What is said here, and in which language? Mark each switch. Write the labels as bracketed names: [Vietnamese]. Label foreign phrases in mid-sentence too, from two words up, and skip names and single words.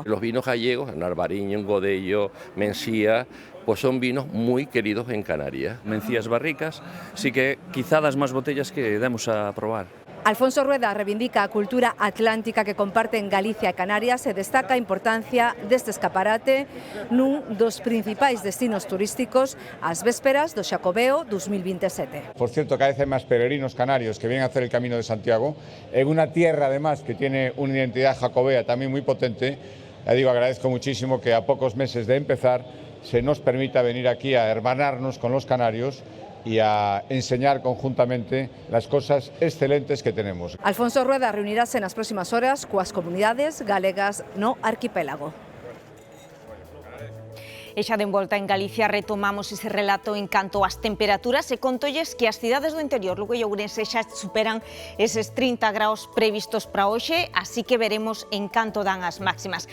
[Spanish] Los vinos gallegos, Narbariño, Godello, Mencía, pues son vinos muy queridos en Canarias. [Galician] Mencías barricas, sí que quizá das máis botellas que demos a probar. Alfonso Rueda reivindica a cultura atlántica que comparten Galicia e Canarias e destaca a importancia deste escaparate nun dos principais destinos turísticos ás vésperas do Xacobeo 2027. [Spanish] Por cierto, cada vez hay más peregrinos canarios que vienen a hacer el Camino de Santiago, en una tierra además que tiene una identidad jacobea también muy potente. Ya digo, agradezco muchísimo que a pocos meses de empezar se nos permita venir aquí a hermanarnos con los canarios y a enseñar conjuntamente las cosas excelentes que tenemos. [Galician] Alfonso Rueda reunirase nas próximas horas coas comunidades galegas no arquipélago. E xa de volta en Galicia retomamos ese relato en canto ás temperaturas e contolles que as cidades do interior, Lugo e Ourense, xa superan eses 30 graus previstos para hoxe, así que veremos en canto dan as máximas.